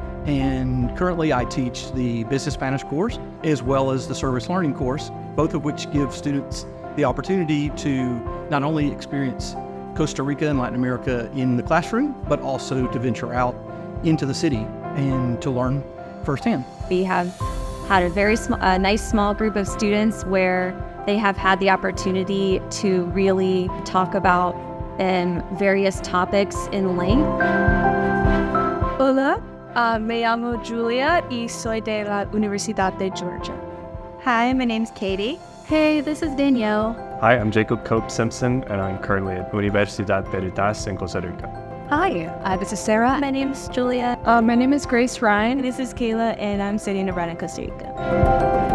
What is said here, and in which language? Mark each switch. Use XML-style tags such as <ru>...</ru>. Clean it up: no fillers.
<en>And currently I teach the Business Spanish course as well as the Service Learning course, both of which give students the opportunity to not only experience Costa Rica and Latin America in the classroom, but also to venture out into the city and to learn firsthand. We have had a very nice small group of students where they have had the opportunity to really talk about various topics in length.</en> <es>Hola, me llamo Julia y soy de la Universidad de Georgia.</es> <en>Hi, my name's Katie. Hey, this is Danielle. Hi, I'm Jacob Cope Simpson, and I'm currently at Universidad Veritas in Costa Rica. Hi, this is Sarah. My name's Julia. My name is Grace Ryan. This is Kayla, and I'm studying abroad in Costa Rica.</en>